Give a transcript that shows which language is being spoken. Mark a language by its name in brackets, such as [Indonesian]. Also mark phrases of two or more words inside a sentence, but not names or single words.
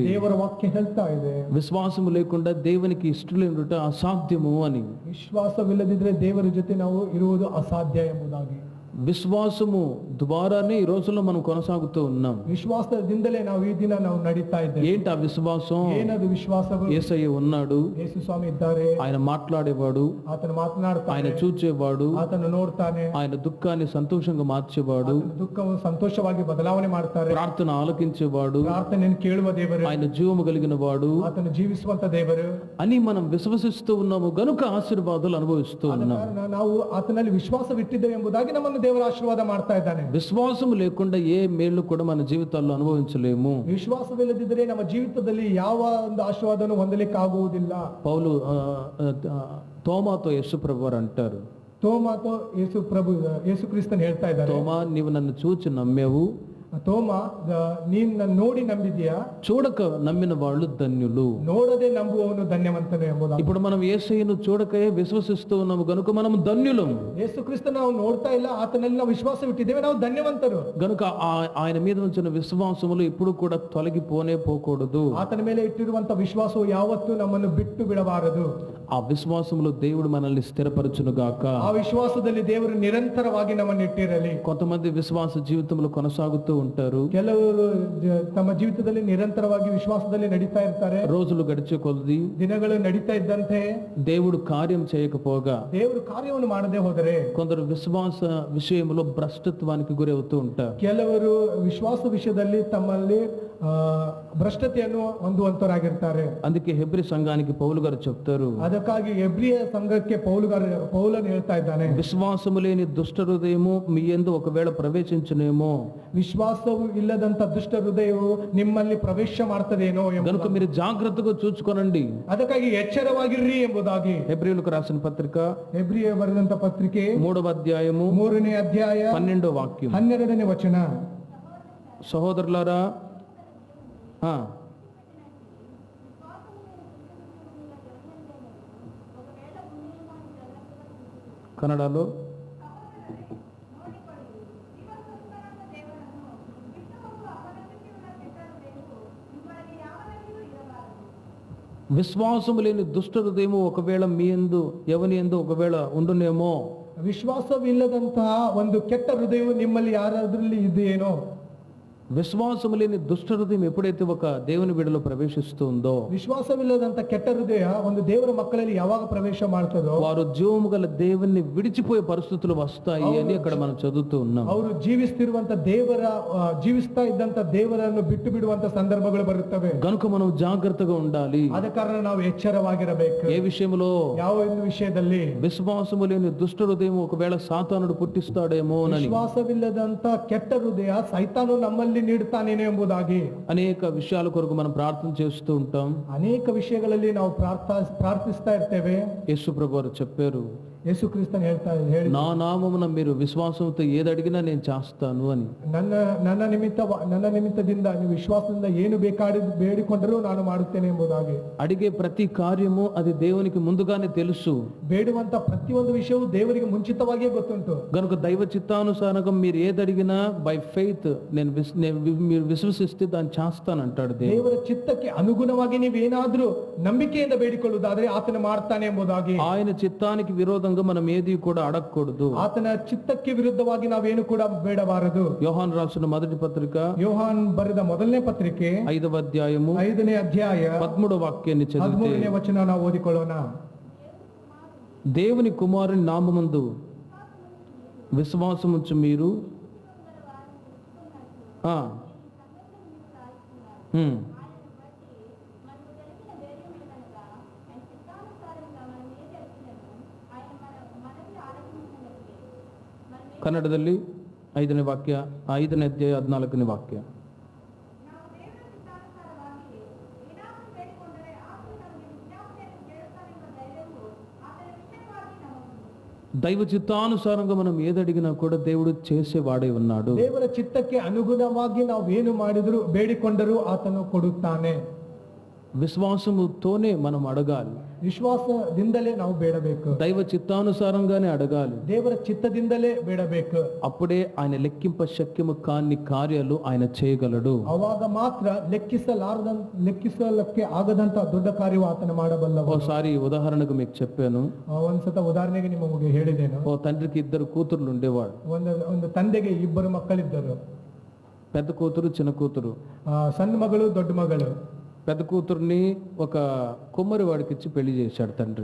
[Kannada] ದೇವರ ವಾಕ್ಯ ಹೇಳ್ತಾ ಇದೆ, [Telugu] విశ్వాసము లేకుండా దేవునికి ఇష్టలేనుట అసాధ్యము అని. [Kannada] ವಿಶ್ವಾಸವಿಲ್ಲದಿದ್ದರೆ ದೇವರ ಜೊತೆ ನಾವು ಇರುವುದು ಅಸಾಧ್ಯ ಎಂಬುದಾಗಿ. [Telugu] విశ్వాసము ద్వారానే ఈ రోజుల్లో మనం కొనసాగుతూ ఉన్నాం. [Kannada] విశ్వాసದಿಂದಲೇ ನಾವು ಈ ದಿನ ನಾವು ನಡೀತಾ ಇದ್ದೇವೆ. [Telugu] ఏంటి ఆ విశ్వాసం? [Kannada] ಏನದು ವಿಶ್ವಾಸವು? [Telugu] యేసయ్య ఉన్నాడు, [Kannada] ಯೇಸು ಸ್ವಾಮಿ ಇದ್ದಾರೆ, [Telugu] ఆయన మాట్లాడేవాడు, [Kannada] ಆತನು ಮಾತನಾಡ್ತಾನೆ, [Telugu] ఆయన చూచేవాడు, [Kannada] ಆತನು ನೋಡ್ತಾನೆ, [Telugu] ఆయన దుఃఖాన్ని సంతోషంగా మార్చేవాడు, [Kannada] ದುಃಖವನ್ನು ಸಂತೋಷವಾಗಿ ಬದಲಾವಣೆ ಮಾಡ್ತಾರೆ, [Telugu] ప్రార్థన ఆలకించేవాడు, [Kannada] ಪ್ರಾರ್ಥನೆಯನ್ನು ಕೇಳುವ ದೇವರು, [Telugu] ఆయన జీవము కలిగిన వాడు, [Kannada] ಆತನು ಜೀವಿಸುವಂತ ದೇವರು [Telugu] అని మనం విశ్వసిస్తూ ఉన్నాము గనుక ఆశీర్వాదాలు అనుభవిస్తూ ఉన్నాం. [Kannada] ನಾವು ಆತನಲ್ಲಿ ವಿಶ್ವಾಸವಿಟ್ಟಿದ್ದೇವೆ ಎಂಬುದಾಗಿ ನಮ್ಮನ್ನು ದೇವರ ಆಶೀರ್ವಾದ ಮಾಡ್ತಾ ಇದ್ದಾನೆ. [Telugu] విశ్వాసం లేకుండా ఏ మేలు కూడా మన జీవితాల్లో అనుభవించలేము. [Kannada] ವಿಶ್ವಾಸವಿಲ್ಲದಿದ್ದರೆ ನಮ್ಮ ಜೀವಿತದಲ್ಲಿ ಯಾವ ಒಂದು ಆಶೀರ್ವಾದವನ್ನು ಹೊಂದಲಿಕ್ಕೆ ಆಗುವುದಿಲ್ಲ. [Telugu] పౌలు తోమాతో యేసు ప్రభు వారు అంటారు, [Kannada] ತೋಮಾతో ಯೇಸು ಕ್ರಿಸ್ತನ್ ಹೇಳ್ತಾ ಇದ್ದಾರೆ, [Telugu] తోమా నీవు నన్ను చూచి నమ్మావు, [Kannada] ತೋಮ ನೀನ್ ನನ್ನ ನೋಡಿ ನಂಬಿದೀಯಾ, [Telugu] చూడక నమ్మిన వాళ్ళు ధన్యులు, [Kannada] ನೋಡದೆ ನಂಬುವವನು ಧನ್ಯವಂತನು ಎಂಬುದಾಗಿ. [Telugu] ఇప్పుడు మనం యేసయ్యను చూడకే విశ్వసిస్తూ ఉన్నాము గనుక మనం ధన్యులం. [Kannada] ಯೇಸು ಕ್ರಿಸ್ತ ನಾವು ನೋಡ್ತಾ ಇಲ್ಲ, ಆತನಲ್ಲಿ ನಾವು ವಿಶ್ವಾಸವಿಟ್ಟಿದ್ದೇವೆ, ನಾವು ಧನ್ಯವಂತರು. [Telugu] గనుక ఆయన మీద ఉంచిన విశ్వాసములు ఇప్పుడు కూడా తొలగిపోనే పోకూడదు. [Kannada] ಆತನ ಮೇಲೆ ಇಟ್ಟಿರುವಂತ ವಿಶ್ವಾಸವು ಯಾವತ್ತೂ ನಮ್ಮನ್ನು ಬಿಟ್ಟು ಬಿಡಬಾರದು. [Telugu] ఆ విశ్వాసములో దేవుడు మనల్ని స్థిరపరచును గాక. [Kannada] ಆ ವಿಶ್ವಾಸದಲ್ಲಿ ದೇವರು ನಿರಂತರವಾಗಿ ನಮ್ಮನ್ನು ಇಟ್ಟಿರಲಿ. [Telugu] కొంతమంది విశ్వాస జీవితంలో కొనసాగుతూ ఉంటారు, [Kannada] ಕೆಲವರು ತಮ್ಮ ಜೀವಿತದಲ್ಲಿ ನಿರಂತರವಾಗಿ ವಿಶ್ವಾಸದಲ್ಲಿ ನಡೀತಾ ಇರ್ತಾರೆ. [Telugu] రోజులు గడిచే కొలది, [Kannada] ದಿನಗಳು ನಡೀತಾ ಇದ್ದಂತೆ [Telugu] దేవుడు కార్యం చేయకపోగా, [Kannada] ದೇವರು ಕಾರ್ಯವನ್ನು ಮಾಡದೆ ಹೋದರೆ [Telugu] కొందరు విశ్వాస విషయంలో భ్రష్టత్వానికి గురవుతూ ఉంటారు. [Kannada] ಕೆಲವರು ವಿಶ್ವಾಸ ವಿಷಯದಲ್ಲಿ ತಮ್ಮಲ್ಲಿ ಭ್ರಷ್ಟತೆಯನ್ನು ಹೊಂದುವಂತರಾಗಿರ್ತಾರೆ. [Telugu] అందుకే హెబ్రీ సంఘానికి పౌలు గారు చెప్తారు, [Kannada] ಅದಕ್ಕಾಗಿ ಎಬ್ರಿಯ ಸಂಘಕ್ಕೆ ಪೌಲನು ಹೇಳ್ತಾ ಇದ್ದಾನೆ, [Telugu] విశ్వాసము లేని దుష్ట హృదయము మీ యందు ఒకవేళ ప్రవేశించునేమో, [Kannada] ವಿಶ್ವಾಸವು ಇಲ್ಲದಂತ ದುಷ್ಟ ಹೃದಯವು ನಿಮ್ಮಲ್ಲಿ ಪ್ರವೇಶ ಮಾಡ್ತದೇನೋ [Telugu] కనుక మీరు జాగ్రత్తగా చూసుకోనండి. [Kannada] ಅದಕ್ಕಾಗಿ ಎಚ್ಚರವಾಗಿರ್ರಿ ಎಂಬುದಾಗಿ [Telugu] హెబ్రీయులకు రాసిన పత్రిక [Kannada] ಎಬ್ರಿಯ ಬರೆದಂತ ಪತ್ರಿಕೆ [Telugu] 3వ అధ్యాయము [Kannada] 3ನೇ ಅಧ್ಯಾಯ [Telugu] 12వ వాక్యం. [Kannada] 12ನೇ ವಚನ. [Telugu] సహోదరులారా, కన్నడలో విశ్వాసము లేని దుష్ట హృదయము ఒకవేళ మీ యందు ఎవని యందు ఒకవేళ ఉండునేమో, [Kannada] ವಿಶ್ವಾಸವಿಲ್ಲದಂತಹ ಒಂದು ಕೆಟ್ಟ ಹೃದಯವು ನಿಮ್ಮಲ್ಲಿ ಯಾರಾದ್ರಲ್ಲಿ ಇದೆಯೇನೋ. [Telugu] విశ్వాసము లేని దుష్ట హృదయం ఎప్పుడైతే ఒక దేవుని బిడ్డలో ప్రవేశిస్తుందో, [Kannada] ವಿಶ್ವಾಸವಿಲ್ಲದಂತ ಕೆಟ್ಟ ಹೃದಯ ಒಂದು ದೇವರ ಮಕ್ಕಳಲ್ಲಿ ಯಾವಾಗ ಪ್ರವೇಶ ಮಾಡ್ತದೋ [Telugu] వారు జీవము గల దేవుని విడిచిపోయే పరిస్థితులు వస్తాయి అని ఇక్కడ మనం చదువుతూ ఉన్నాం. [Kannada] ಅವರು ಜೀವಿಸ್ತಾ ಇದ್ದಂತ ದೇವರನ್ನು ಬಿಟ್ಟು ಬಿಡುವಂತ ಸಂದರ್ಭಗಳು ಬರುತ್ತವೆ. [Telugu] గనుక మనం జాగ్రత్తగా ఉండాలి. [Kannada] ಆದ ಕಾರಣ ನಾವು ಎಚ್ಚರವಾಗಿರಬೇಕು. [Telugu] ఏ విషయంలో? [Kannada] ಯಾವ ಒಂದು ವಿಷಯದಲ್ಲಿ? [Telugu] విశ్వాసము లేని దుష్ట హృదయం ఒకవేళ సాతానుడు పుట్టిస్తాడేమో అని. [Kannada] ವಿಶ್ವಾಸವಿಲ್ಲದಂತ ಕೆಟ್ಟ ಹೃದಯ ಸೈತಾನು ನಮ್ಮಲ್ಲಿ ನೀಡುತ್ತಾನೇನೋ ಎಂಬುದಾಗಿ [Telugu] అనేక విషయాల కొరకు మనం ప్రార్థన చేస్తూ ఉంటాం. [Kannada] ಅನೇಕ ವಿಷಯಗಳಲ್ಲಿ ನಾವು ಪ್ರಾರ್ಥಿಸ್ತಾ ಇರ್ತೇವೆ. [Telugu] యేసు ప్రభువు వారు చెప్పారు, [Kannada] ಯೇಸು ಕ್ರಿಸ್ತನು ಹೇಳಿ, [Telugu] నా నామమున మీరు విశ్వాసంతో ఏది అడిగినా నేను చేస్తాను అని. [Kannada] ನನ್ನ ನಿಮಿತ್ತದಿಂದ ನೀವು ವಿಶ್ವಾಸದಿಂದ ಏನು ಬೇಕಾಡಿದ್ದು ಬೇಡಿಕೊಂಡರೂ ನಾನು ಮಾಡುತ್ತೇನೆ ಎಂಬುದಾಗಿ. [Telugu] అడిగే ప్రతి కార్యము అది దేవునికి ముందుగానే తెలుసు. [Kannada] ಬೇಡುವಂತ ಪ್ರತಿಯೊಂದು ವಿಷಯವು ದೇವರಿಗೆ ಮುಂಚಿತವಾಗಿಯೇ ಗೊತ್ತುಂಟು. [Telugu] గనుక దైవ చిత్తానుసారంగా మీరు ఏది అడిగినా [English] by faith [Telugu] మీరు విశ్వసిస్తే దాన్ని చేస్తానంటాడు దేవుడు. [Kannada] ದೇವರ ಚಿತ್ತಕ್ಕೆ ಅನುಗುಣವಾಗಿ ನೀವೇನಾದ್ರೂ ನಂಬಿಕೆಯಿಂದ ಬೇಡಿಕೊಳ್ಳುವುದಾದ್ರೆ ಆತನ ಮಾಡ್ತಾನೆ ಎಂಬುದಾಗಿ. [Telugu] ఆయన చిత్తానికి విరోధంగా మనం ఏది కూడా అడగకూడదు. [Kannada] ಆತನ ಚಿತ್ತಕ್ಕೆ ವಿರುದ್ಧವಾಗಿ ನಾವೇನು ಕೂಡ ಬೇಡಬಾರದು. [Telugu] యోహాను రాసిన మొదటి పత్రిక, [Kannada] ಯೋಹಾನ್ ಬರೆದ ಮೊದಲನೇ ಪತ್ರಿಕೆ [Telugu] 5వ అధ్యాయము [Kannada] 5ನೇ ಅಧ್ಯಾಯ [Telugu] 13వ వాక్యాన్ని చదివితే, [Kannada] 13ನೇ ವಚನ ನಾವು ಓದಿಕೊಳ್ಳೋಣ. [Telugu] దేవుని కుమారుని నామమందు విశ్వాసముంచు మీరు [Kannada] ಕನ್ನಡದಲ್ಲಿ 5ನೇ ವಾಕ್ಯ 5ನೇ ಅಧ್ಯಾಯ 14ನೇ ವಾಕ್ಯ. [Telugu] దైవ చిత్తానుసారంగా మనం ఏదడిగినా కూడా దేవుడు చేసేవాడే ఉన్నాడు. [Kannada] ದೇವರ ಚಿತ್ತಕ್ಕೆ ಅನುಗುಣವಾಗಿ ನಾವು ಏನು ಮಾಡಿದರೂ ಬೇಡಿಕೊಂಡರೂ ಆತನು ಕೊಡುತ್ತಾನೆ. [Telugu] విశ్వాసముతోనే మనం అడగాలి. [Kannada] ವಿಶ್ವಾಸದಿಂದಲೇ ನಾವು ಬೇಡಬೇಕು. [Telugu] దైవ చిత్తానుసారంగానే అడగాలి. [Kannada] ದೇವರ ಚಿತ್ತದಿಂದಲೇ ಬೇಡಬೇಕು. [Telugu] అప్పుడే ఆయన లెక్కింప శక్యము కాని కార్యాలు ఆయన చేయగలడు. [Kannada] ಅವಾಗ ಮಾತ್ರ ಲೆಕ್ಕಿಸಲಕ್ಕೆ ಆಗದಂತ ದೊಡ್ಡ ಕಾರ್ಯವು ಆತನ ಮಾಡಬಲ್ಲವ. [Telugu] ఓసారి ఉదాహరణకు మీకు చెప్పాను. [Kannada] ಒಂದ್ಸತ ಉದಾಹರಣೆಗೆ ನಿಮಗೆ ಹೇಳಿದ್ದೇನು. [Telugu] ఓ తండ్రికి 2 కూతుర్లు ఉండేవాడు. [Kannada] ಒಂದು ತಂದೆಗೆ 2 ಮಕ್ಕಳಿದ್ದರು. [Telugu] పెద్ద కూతురు చిన్న కూతురు. [Kannada] ಸಣ್ಣ ಮಗಳು ದೊಡ್ಡ ಮಗಳು. [Telugu] పెద్ద కూతుర్ని ఒక కుమ్మరి వాడికి ఇచ్చి పెళ్లి చేశాడు తండ్రి.